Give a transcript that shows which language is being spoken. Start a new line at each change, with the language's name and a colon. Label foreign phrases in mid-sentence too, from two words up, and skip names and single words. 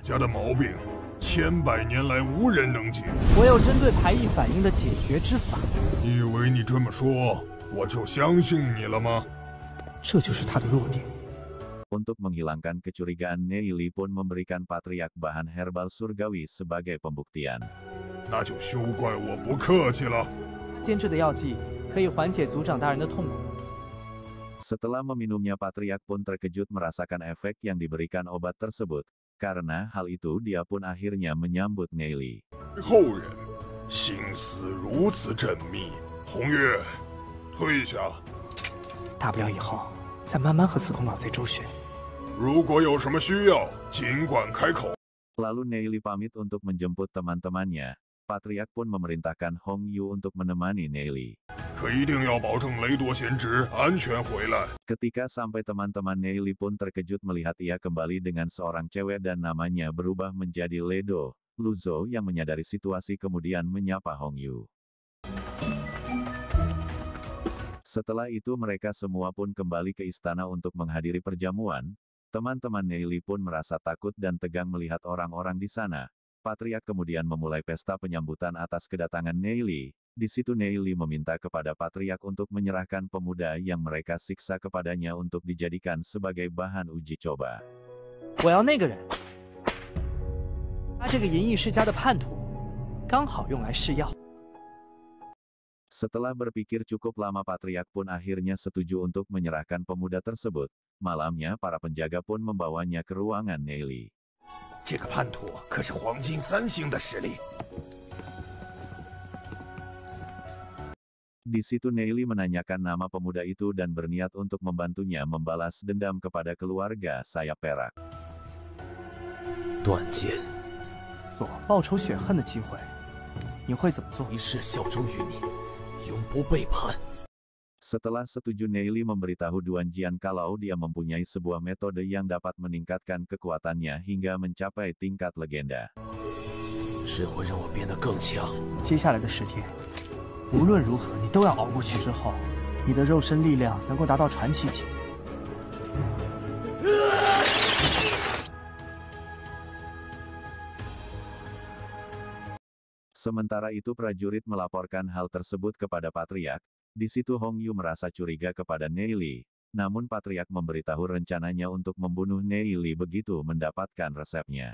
Chinese: 家的毛病，100年来无人能解。我有针对排异反应的解决之法。你以为你这么说，我就相信你了吗？这就是他的弱点。
Indonesian: Untuk menghilangkan kecurigaan, Neili pun memberikan patriark bahan herbal surgawi sebagai pembuktian.
Chinese: 那就休怪我不客气了。煎制的药剂可以缓解族长大人的痛苦。
Indonesian: Setelah meminumnya, patriark pun terkejut merasakan efek yang diberikan obat tersebut. Karena hal itu dia pun akhirnya menyambut Neili.
Chinese: 后人心思如此缜密，红月，退下。大不了以后再慢慢和司空老贼周旋。如果有什么需要，尽管开口。
Indonesian: Lalu Neili pamit untuk menjemput teman-temannya. Patriark pun memerintahkan Hong Yu untuk menemani Neili.
Chinese: 可一定要保证雷多贤侄安全回来。
Indonesian: Ketika sampai, teman-teman Neili pun terkejut melihat ia kembali dengan seorang cewek dan namanya berubah menjadi Ledo. Luzo yang menyadari situasi kemudian menyapa Hong Yu. Setelah itu mereka semua pun kembali ke istana untuk menghadiri perjamuan. Teman-teman Neili pun merasa takut dan tegang melihat orang-orang di sana. Patriark kemudian memulai pesta penyambutan atas kedatangan Neili. Di situ Neili meminta kepada patriark untuk menyerahkan pemuda yang mereka siksa kepadanya untuk dijadikan sebagai bahan uji coba.
Chinese: 我要那个人，他这个银翼世家的叛徒， 刚好用来试药。
Indonesian: Setelah berpikir cukup lama Patriark pun akhirnya setuju untuk menyerahkan pemuda tersebut. Malamnya para penjaga pun membawanya ke ruangan Neili.
Chinese: 这个叛徒可是黄金3星的实力。
Indonesian: Di situ Neili menanyakan nama pemuda itu dan berniat untuk membantunya membalas dendam kepada keluarga sayap perak.
Chinese: 断剑，有报仇雪恨的机会，你会怎么做？一世效忠于你，永不背叛。
Indonesian: Setelah setuju Neili memberitahu Duan Jian kalau dia mempunyai sebuah metode yang dapat meningkatkan kekuatannya hingga mencapai tingkat legenda.
Chinese: 只会让我变得更强。接下来的10天，无论如何你都要熬过去。之后，你的肉身力量能够达到传奇级。
Indonesian: Sementara itu prajurit melaporkan hal tersebut kepada Patriark. Di situ Hong Yu merasa curiga kepada Neili. Namun Patriark memberitahu rencananya untuk membunuh Neili begitu mendapatkan resepnya.